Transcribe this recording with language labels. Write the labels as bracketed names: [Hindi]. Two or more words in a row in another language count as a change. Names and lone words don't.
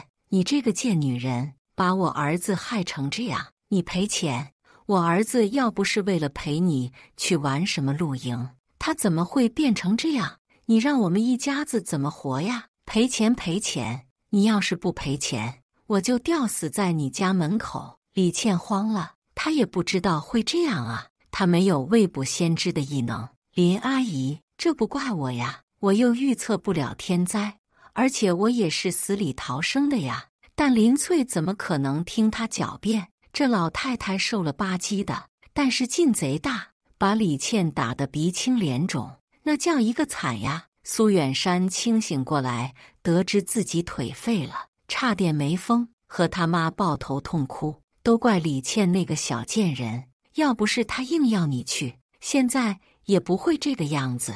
[Chinese] 你這個賤女人，把我兒子害成這樣，你賠錢。我兒子要不是為了陪你去玩什麼露營，他怎麼會變成這樣？你讓我們一家子怎麼活呀？賠錢賠錢！你要是不賠錢，我就吊死在你家門口。李倩慌了，她也不知道會這樣啊，她沒有未卜先知的異能。林阿姨，這不怪我呀，我又預測不了天災，而且我也是死裡逃生的呀。但林翠怎麼可能聽她狡辯？這老太太瘦了吧唧的，但是勁賊大，把李倩打得鼻青臉腫，那叫一個慘呀。蘇遠山清醒過來，得知自己腿廢了，差點沒瘋，和他媽抱頭痛哭，都怪李倩那個小賤人，要不是她硬要你去，現在也不會這個樣子。